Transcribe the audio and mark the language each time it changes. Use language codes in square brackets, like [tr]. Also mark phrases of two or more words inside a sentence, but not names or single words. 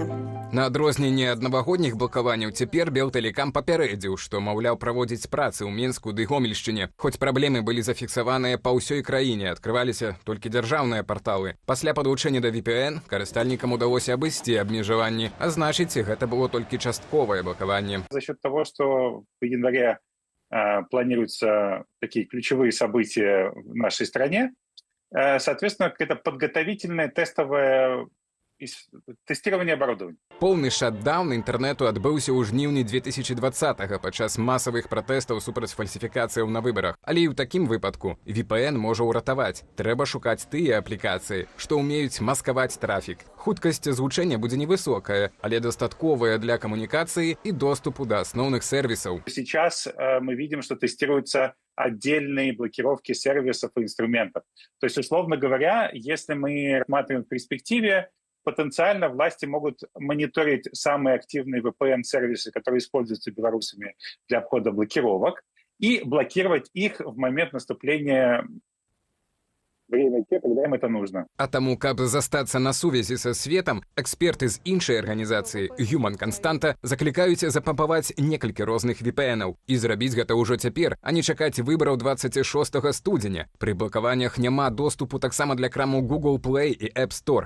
[be] На адрозненне ад навагодніх блакаванняў цяпер Белтэлекам папярэдзіў, што, маўляў, праводзіць працы ў Менску ды Гомельшчыне. Хоць праблемы былі зафіксаваныя па ўсёй краіне, адкрываліся толькі дзяржаўныя парталы. Пасля падлучэння да VPN карыстальнікам удалося абысці абмежаванні, а значыць, гэта было толькі частковае блакаванне. [ru] За счет того, что в январе планируются такие ключевые события в нашей стране, соответственно, это подготовительное тестовое тестирование оборудования. [be] Поўны шатдаун інтэрнэту адбыўся ў жніўні 2020-го падчас масавых пратэстаў супраць фальсіфікацыяў на выбарах. Але і ў такім выпадку VPN можа ўратаваць. Трэба шукаць тыя аплікацыі, што ўмеюць маскаваць трафік. Хуткасць злучэння будзе невысокая, але дастатковая для камунікацыі і доступу да асноўных сервісаў. [ru] Сейчас мы видим, что тестируются отдельные блокировки сервисов и инструментов. То есть, условно говоря, если мы рассматриваем в перспективе, потенциально власти могут мониторить самые активные VPN-сервисы, которые используются белорусами для обхода блокировок, и блокировать их в момент наступления время, когда им это нужно. [be] А таму, каб застацца на сувязі са светам, эксперты з іншай арганізацыі Human Constanta заклікаюць запампаваць некалькі розных VPN-аў і зрабіць гэта ўжо цяпер, а не чакаць выбараў 26 студзеня. Пры блакаваннях няма доступу таксама для крамаў Google Play і App Store.